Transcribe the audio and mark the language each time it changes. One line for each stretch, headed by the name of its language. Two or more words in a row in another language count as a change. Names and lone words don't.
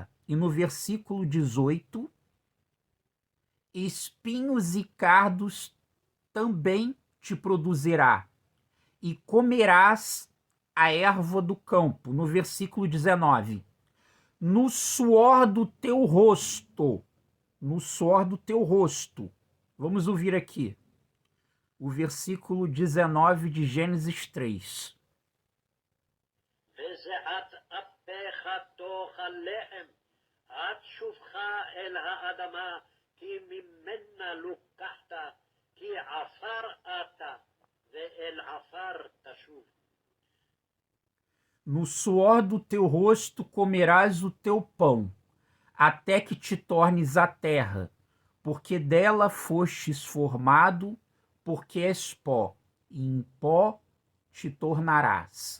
Portuguese: E no versículo 18, espinhos e cardos também te produzirá, e comerás a erva do campo. No versículo 19, no suor do teu rosto, no suor do teu rosto. Vamos ouvir aqui o versículo 19 de Gênesis 3.
Hebrew: וזעת אפיך תאכל לחם, עד שובך אל האדמה, כי ממנה לוקחת, כי עפר אתה, ואל עפר תשוב.
Portuguese: No suor do teu rosto comerás o teu pão, até que te tornes a terra, porque dela fostes formado, porque és pó, e em pó te tornarás.